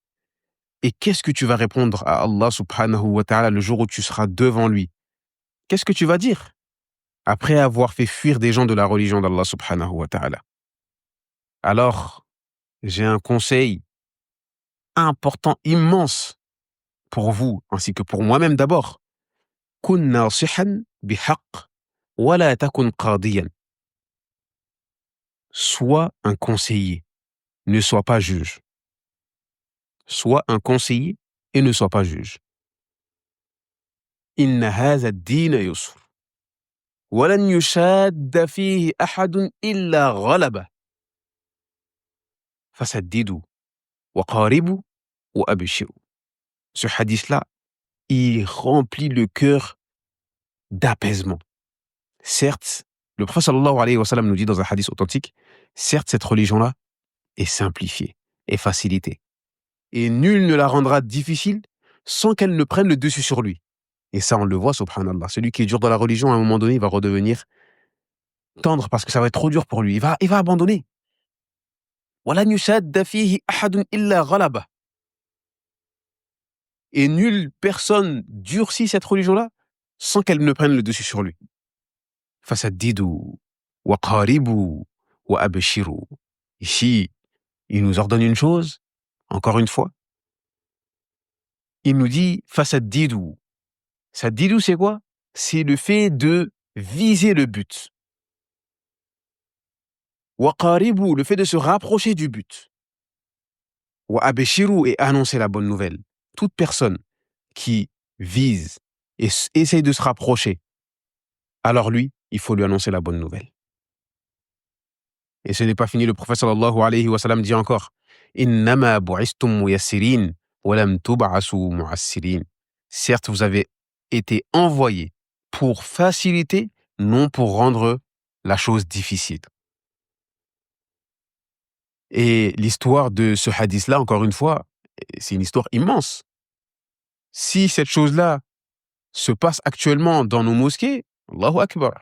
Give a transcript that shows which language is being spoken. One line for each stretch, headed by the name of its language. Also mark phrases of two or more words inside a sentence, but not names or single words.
French: Et qu'est-ce que tu vas répondre à
Arabic: الله سبحانه وتعالى
French: le jour où tu seras devant lui? Qu'est-ce que tu vas dire après avoir fait fuir des gens de la religion d'
Arabic: الله سبحانه وتعالى?
French: Alors, j'ai un conseil important, immense pour vous, ainsi que pour moi-même d'abord.
Arabic: كن ناصحا بحق ولا تكن قاضيا.
French: Sois un conseiller, ne sois pas juge. sois un conseiller et ne sois pas juge.
Arabic: إن هذا الدين يسر. ولن يشاد فيه أحد إلا غلبه. فسددوا وقاربوا وأبشروا.
French: Ce hadith-là, il remplit le cœur d'apaisement. Certes, le prophète
Arabic: صلى الله عليه وسلم
French: nous dit dans un hadith authentique, certes, cette religion-là est simplifiée et facilitée. Et nul ne la rendra difficile sans qu'elle ne prenne le dessus sur lui. Et ça, on le voit, subhanallah. Celui qui est dur dans la religion, à un moment donné, il va redevenir tendre parce que ça va être trop dur pour lui. Il va abandonner.
Arabic: وَلَنْ يُشَادَّ فِيهِ أَحَدٌ إِلَّا غَلَبَهُ.
French: Et nulle personne durcit cette religion-là sans qu'elle ne prenne le dessus sur lui.
Arabic: فَسَدِّدُوا وَقَارِبُوا وَأَبْشِرُوا.
French: Ici, il nous ordonne une chose, encore une fois. Il nous dit فَسَدِّدُوا. Saddidu, c'est quoi? C'est le fait de viser le but. Waqaribu, le fait de se rapprocher du but.
Arabic: وأبشروا,
French: et annoncer la bonne nouvelle. Toute personne qui vise et essaye de se rapprocher, alors lui, il faut lui annoncer la bonne nouvelle. Et ce n'est pas fini, le prophète
Arabic: صلى الله عليه وسلم
French: dit encore
Arabic: إنما بعثتم ميسرين ولم تبعثوا معسرين.
French: Certes, vous avez été envoyés pour faciliter, non pour rendre la chose difficile. Et l'histoire de ce hadith-là, encore une fois, c'est une histoire immense. Si cette chose-là se passe actuellement dans nos mosquées,
Arabic: الله أكبر.